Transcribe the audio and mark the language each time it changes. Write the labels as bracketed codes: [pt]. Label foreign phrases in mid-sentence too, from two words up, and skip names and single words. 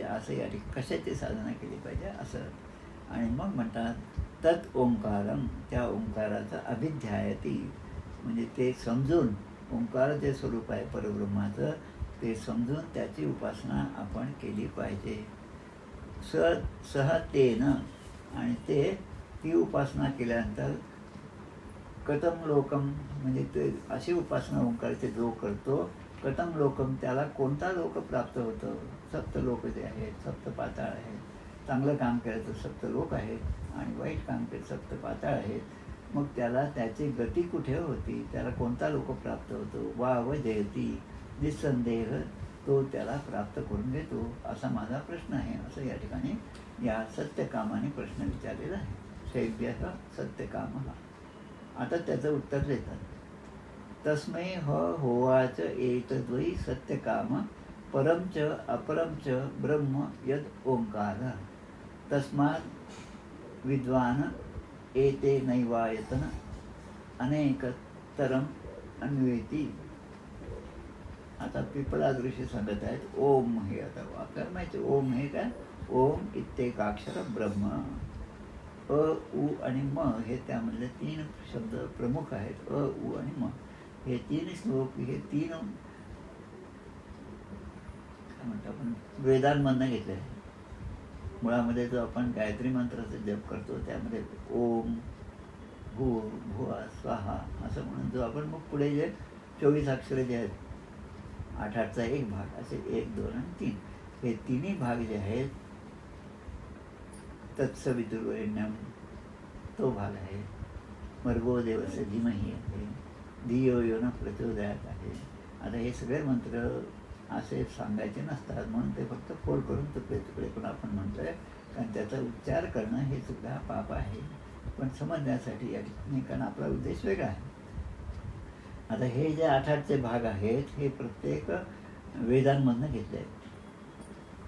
[mr] असं या ठिकाणी कशाची साधना केली पाहिजे असं. आणि मग म्हणतात [sa] तत् ओंकारम, [mr] त्या ओंकाराचा अभिध्यायती म्हणजे ते समजून, ओंकार जे स्वरूप आहे परब्रह्माचं ते समजून त्याची उपासना आपण केली पाहिजे. [sa] सह तेन, [mr] आणि ते ती उपासना केल्यानंतर [sa] कथम लोकम [mr] म्हणजे ते अशी उपासना ओंकाराचे जो करतो, [sa] कथम लोकम [mr] त्याला कोणता लोक प्राप्त होतं. सप्तलोक जे आहेत, सप्त पाताळ आहेत. चांगलं काम केलं तर सप्तलोक आहेत आणि वाईट काम केलं सप्त पाताळ आहेत. मग त्याला त्याची गती कुठे होती, त्याला कोणता लोक प्राप्त होतो. [sa] वाव जयती, [mr] निसंदेह तो त्याला प्राप्त करून घेतो, असा माझा प्रश्न आहे. असं या ठिकाणी या सत्यकामाने प्रश्न विचारलेला आहे. शैब्य सत्यकाम. आता त्याचं उत्तर देतात. [sa] तस्मै होवाच एतद्वै सत्यकाम परम च अपरम च ब्रह्म यद ओंकार तस्मात् विद्वान एते नैवायतन अनेकतरम अन्वेती. [mr] आता पिपलाद ऋषी सांगत आहेत ओम हे. आता आपल्याला माहिती ओम हे काय, [sa] ओम इत्येकाक्षर ब्रह्म. [mr] अ उ आणि म हे त्यामधले 3 शब्द प्रमुख आहेत. अ उ आणि म हे 3 श्लोक, हे 3 काय म्हणतो आपण वेदांमधनं घेतले आहे. मुळामध्ये जो आपण गायत्री मंत्राचा जप करतो त्यामध्ये [sa] ओम भू भुवा स्वाहा [mr] असं म्हणून जो आपण मग पुढे जे 24 अक्षरे जे आहेत, 8-8चा एक भाग असे 1, 2 आणि 3 हे 3ही भाग जे आहेत तत्सवितुर्वरेण्यम तो भाग आहे. [sa] भर्गो देवस्य धीमहि आहे, धियो यो न प्रचोदयात आहे. [mr] आता हे सगळे मंत्र असे सांगायचे नसतात म्हणून ते फक्त फोड करून तुकडे पण आपण म्हणतोय, कारण त्याचा उच्चार करणं हे सुद्धा पाप आहे. पण समजण्यासाठी या ठिकाणी, कारण आपला उद्देश वेगळा आहे. आता हे जे 8-8चे भाग आहेत हे प्रत्येक वेदांमधनं घेतले आहेत.